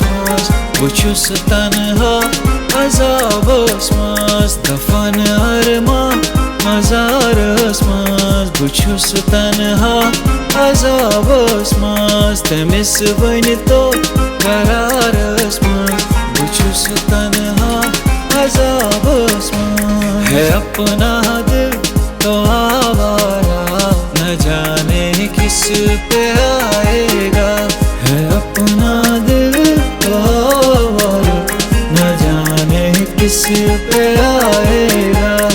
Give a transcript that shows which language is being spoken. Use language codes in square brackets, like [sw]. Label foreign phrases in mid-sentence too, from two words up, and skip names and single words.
[ks] मज बुछुस तन्हा अजाबस मज दफन अरमा मजारस मज बुछुस तन्हा अजाबस मज तमिस वनि तो करारस मज बुछुस तन्हा अजाबस मज [hi] है अपना दिल तो आवारा न जाने किस पे आएगा है अपना दिल तो आवारा न जाने किस पे आएगा